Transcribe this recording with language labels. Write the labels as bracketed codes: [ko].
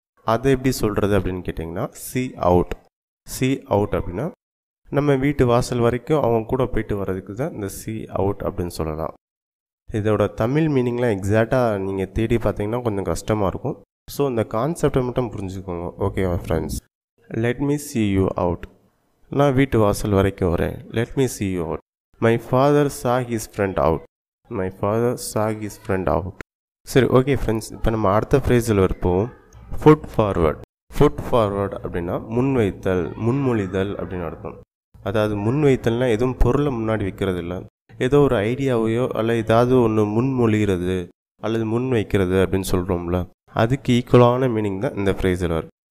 [ta] அதை எப்படி சொல்கிறது அப்படின்னு கேட்டிங்கன்னா see out. see out அப்படின்னா நம்ம வீட்டு வாசல் வரைக்கும் அவங்க கூட போயிட்டு வர்றதுக்கு தான் இந்த see out அப்படின்னு சொல்லலாம். இதோட தமிழ் மீனிங்லாம் எக்ஸாக்டாக நீங்கள் தேடி பார்த்தீங்கன்னா கொஞ்சம் கஷ்டமாக இருக்கும். ஸோ இந்த கான்செப்டை மட்டும் புரிஞ்சுக்கோங்க. ஓகேவா friends? [en] let me see you out, [ta] நான் வீட்டு வாசல் வரைக்கும் வரேன். [en] Let me see you out. My father saw his friend out, my father saw his friend out. [ta] சரி, ஓகே ஃப்ரெண்ட்ஸ், இப்போ நம்ம அடுத்த ஃப்ரேஸில் இருப்போம். Food forward. ஃபுட் ஃபார்வர்ட் அப்படின்னா முன்வைத்தல், முன்மொழிதல் அப்படின்னு அர்த்தம். அதாவது முன்வைத்தல்னால் எதுவும் பொருளை முன்னாடி வைக்கிறது இல்லை, ஏதோ ஒரு ஐடியாவையோ அல்ல ஏதாவது ஒன்று முன்மொழிகிறது அல்லது முன் வைக்கிறது அப்படின்னு சொல்கிறோம்ல, அதுக்கு ஈக்குவலான மீனிங் தான் இந்த ஃப்ரேஸில் வரும்.